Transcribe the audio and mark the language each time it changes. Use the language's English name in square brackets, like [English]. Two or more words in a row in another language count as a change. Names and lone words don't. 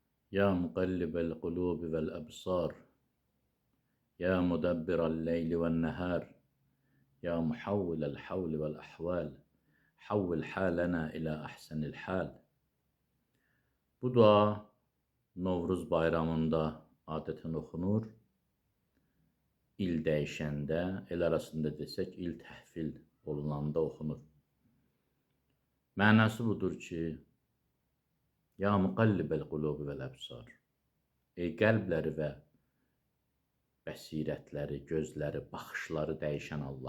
[Arabic] يا مقلب القلوب والأبصار يا مدبر الليل والنهار يا محول الحول والأحوال حول حالنا إلى أحسن الحال. [Azerbaijani] Bu dua Novruz bayramında adətən oxunur. İl dəyişəndə, el arasında desək, il təhvil olunanda oxunur. Mənası budur ki, [Arabic] يا مقلب القلوب والأبصار, [Azerbaijani] ey qəlbləri və bəsirətləri, gözləri, baxışları dəyişən Allah.